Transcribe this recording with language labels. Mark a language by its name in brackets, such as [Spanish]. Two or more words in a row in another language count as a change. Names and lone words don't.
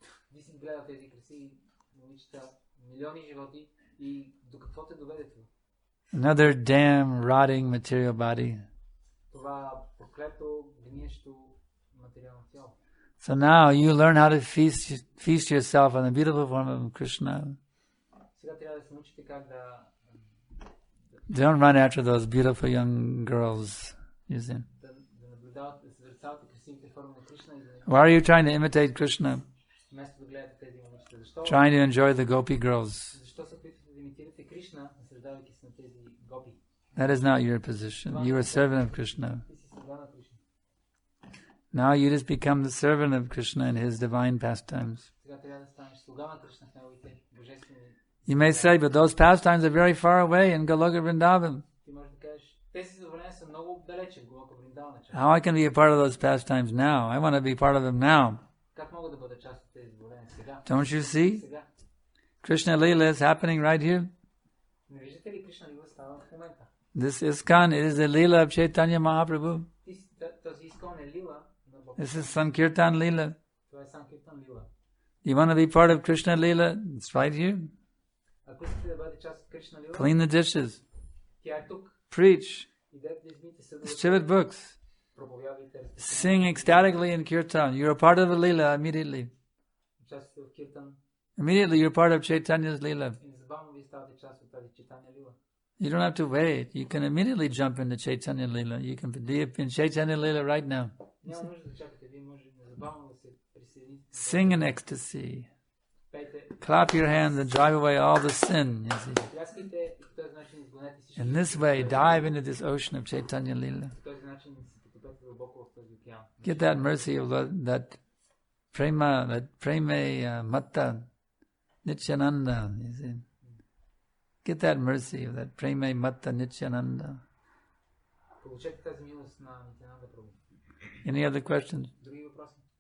[English] Another damn rotting material body. So now you learn how to feast yourself on the beautiful form of Krishna. [Bulgarian] Сега трябва да се научите как да [English] Don't run after those beautiful young girls. [Bulgarian] наблюдавате, да се зрецавате красивите форми на Кришна и да [English] Why are you trying to imitate Krishna? [Bulgarian] вместо да гледате тези момичета. Защо? [English] Trying to enjoy the gopi girls. [Bulgarian] Защо се опитвате да имитирате Кришна, наслаждавайки се на тези гопи? [English] That is not your position. You are servant of Krishna. [Bulgarian] Ти си слуга на Кришна. [English] Now you just become the servant of Krishna in his divine pastimes. [Bulgarian] Сега трябва да станеш слуга на Кришна в неговите божествени. [English] You may say, but those pastimes are very far away in Goloka Vrindavan. [Bulgarian] Ти можеш да кажеш, тези забавления са много далече в Голока Вриндавана. [English] How I can be a part of those pastimes now? I want to be part of them now. [Bulgarian] Как мога да бъда част от тези забавления сега? [English] Don't you see? [Bulgarian] Сега. [English] Krishna Leela is happening right here. [Bulgarian] Не виждате ли Кришна Лила става в момента? [English] This ISKCON, it is the Leela of Chaitanya Mahaprabhu. [Bulgarian] Този Искон е Лила на Бог. [English] This is Sankirtan Leela. [Bulgarian] Това е Санкиртан Лила. [English] You want to be part of Krishna Leela? It's right here. [Bulgarian] Ако искате да бъдете част от Кришна Лила, [English] Clean the dishes. [Bulgarian] тя е тук. [English] Preach. [Bulgarian] Идете да измийте съдовете. [English] Distribute books. [Bulgarian] Проповядвайте. [English] Sing ecstatically in Kirtan. You're a part of the Leela immediately. [Bulgarian] Участвате в Киртан. [English] Immediately you're part of Chaitanya's Leela. [Bulgarian] И незабавно вие ставате част от тази Чайтаня Лила. [English] You don't have to wait. You can immediately jump into Chaitanya Leela. You can be in Chaitanya Leela right now. [Bulgarian] Няма нужда да чакате. Вие може незабавно да се присъедините. [English] Sing in ecstasy. [Bulgarian] Пейте. [English] Clap your hands and drive away all the sin. You see. [Bulgarian] Пляскайте и по този начин изгонете всички. [English] In this way, dive into this ocean of Chaitanya Leela. [Bulgarian] По този начин се потопете дълбоко в този океан. [English] Get that mercy of that [Bangla] প্রেম মত্ত [English] Nityananda. You see. Get that mercy of that [Bangla] প্রেম মত্ত [English] Nityananda. [Bulgarian] Получете тази милост на Нитянанда Прабhu. [English] Any other questions? [Bulgarian] Други въпроси?